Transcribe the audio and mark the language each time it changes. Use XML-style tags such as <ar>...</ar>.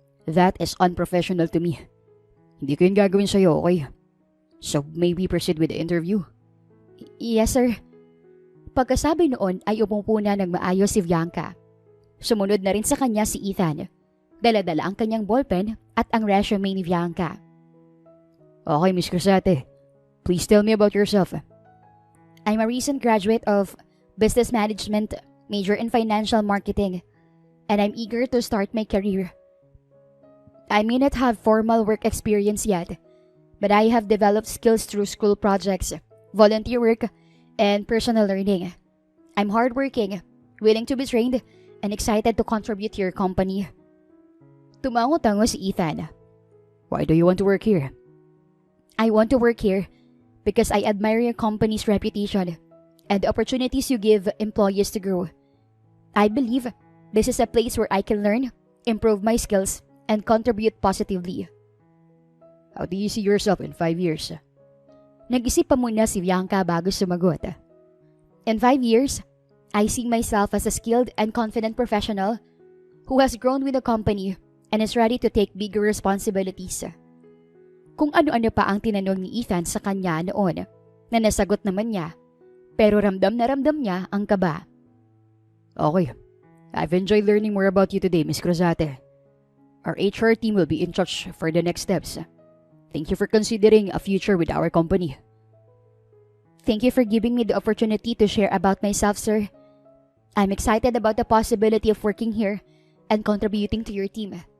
<en>That is unprofessional to me.</en> <tl>Hindi ko yun gagawin sa'yo, okay?</tl> <en>So, may we proceed with the interview? Yes, sir.</en> <tl>Pagkasabi noon ay upong na ng maayos si Bianca. Sumunod na rin sa kanya si Ethan. Dala-dala ang kanyang ballpen at ang resume ni Bianca.</tl> <en>Okay, Miss Crazate. Please tell me about yourself. I'm a recent graduate of Business Management, major in Financial Marketing, and I'm eager to start my career. I may not have formal work experience yet, but I have developed skills through school projects, volunteer work, and personal learning. I'm hardworking, willing to be trained, and excited to contribute to your company.</en> <tl>Tumango-tango si Ethan.</tl> <en>Why do you want to work here? I want to work here because I admire your company's reputation and the opportunities you give employees to grow. I believe this is a place where I can learn, improve my skills, and contribute positively. How do you see yourself in 5 years?</en> <tl>Nag-isip pa muna si Bianca bago sumagot.</tl> <en>In 5 years, I see myself as a skilled and confident professional who has grown with the company and is ready to take bigger responsibilities.</en> <tl>Kung ano-ano pa ang tinanong ni Ethan sa kanya noon na nasagot naman niya, pero ramdam na ramdam niya ang kaba.</tl> <en>Okay, I've enjoyed learning more about you today, Miss Crazate. Our HR team will be in touch for the next steps. Thank you for considering a future with our company. Thank you for giving me the opportunity to share about myself, sir. I'm excited about the possibility of working here and contributing to your team.</en>